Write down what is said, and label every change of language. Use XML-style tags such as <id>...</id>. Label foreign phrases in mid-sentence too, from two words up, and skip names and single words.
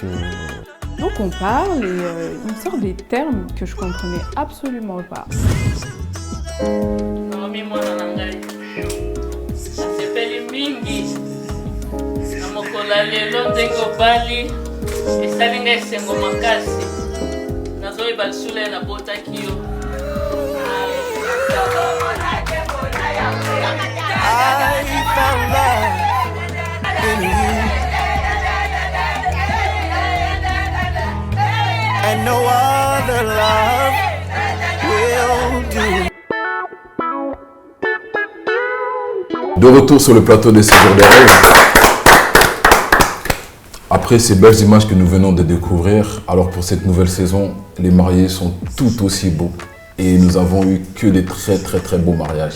<fr>Donc on parle et il me sort des termes que je comprenais absolument pas.</fr> <ln>Namokola lelo ndenge obali esali nga esengo makasi nazoyeba lisula ye nabotaki yo.</ln> <en>I found love in you, and no other love will do.</en> <fr>De retour sur le plateau des Séjours de rêve. Après ces belles images que nous venons de découvrir, alors pour cette nouvelle saison, les mariés sont tout aussi beaux. Et nous avons eu que des très beaux mariages.</fr>